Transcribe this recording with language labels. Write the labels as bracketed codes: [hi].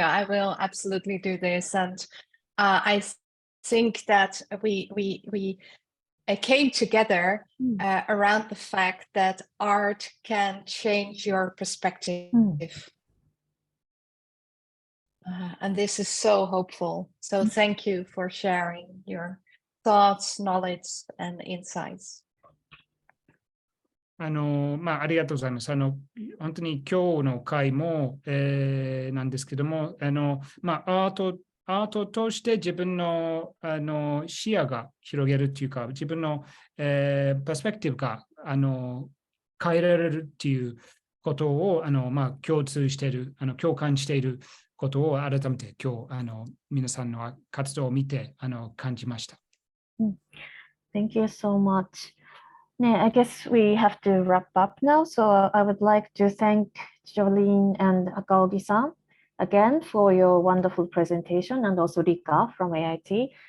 [en] I will absolutely do this. And I think that we came together around the fact that art can change your perspective. And this is so hopeful. So thank you for sharing your thoughts, knowledge, and insights. [ja] ありがとうございます。本当に今日の会も、なんですけども、アートとして自分の、視野が広げるっていうか、自分の、パスペクティブが変えられるっていうことを共通している、共感していることを改めて今日皆さんの活動を見て感じました。 [en] Thank you so much. I guess we have to wrap up now. So I would like to thank Jolien and Akaogi-san again for your wonderful presentation, and also Rika from AIT.